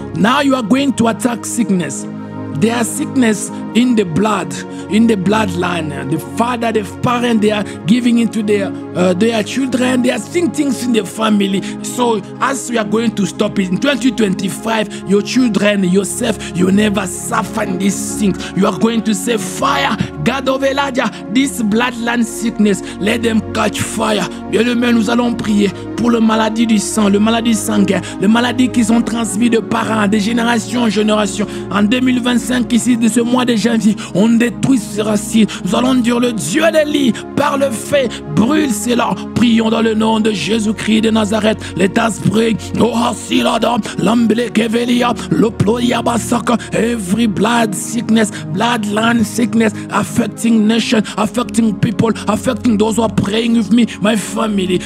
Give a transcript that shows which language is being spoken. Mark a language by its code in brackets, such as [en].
[en] Now you are going to attack sickness. There are sickness in the blood, in the bloodline. The father, the parent, they are giving into their children. They are seeing things in the family. So as we are going to stop it in 2025, your children, yourself, you never suffer in these things. You are going to say, fire, God of Elijah, this bloodline sickness, let them catch fire. [fr] Bien-aimés, nous allons prier pour le maladie du sang, le maladie sanguine, les maladies qui sont transmises de parents, de génération en génération. En 2025, ici, de ce mois de janvier, on détruit ces racines. Nous allons dire le Dieu des lits, par le fait, brûle cela. Prions dans le nom de Jésus-Christ de Nazareth. [en] Let us pray. Oh, Hasilada, Lamblekevelia, Loployabasaka, every blood sickness, bloodline sickness, affecting nation, affecting people, affecting those who are praying with me, my family.